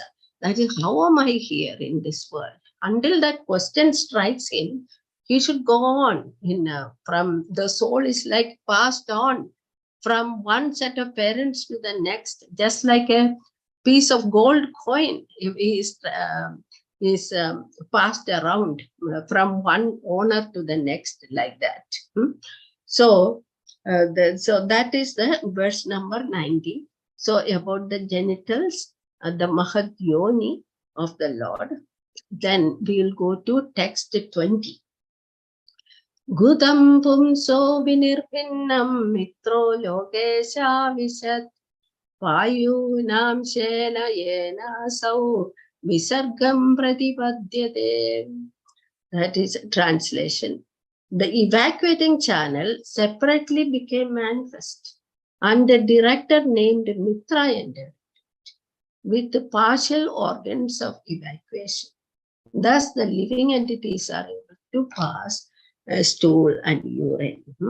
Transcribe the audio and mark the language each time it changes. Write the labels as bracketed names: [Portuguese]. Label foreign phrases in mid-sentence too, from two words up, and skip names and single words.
[English] That is, how am I here in this world? Until that question strikes him, he should go on from the soul is like passed on from one set of parents to the next, just like a piece of gold coin is passed around from one owner to the next, like that. So that is the verse number 90. So about the genitals, the Mahat Yoni of the Lord. Then we will go to text 20. [Sanskrit] Gudam pumso vinirpinnam mitro lokesha visat Vayunam shena yena sau visargam pratipadyate. [English] That is translation. The evacuating channel separately became manifest, and the director named Mitra entered with the partial organs of evacuation. Thus, the living entities are able to pass stool and urine.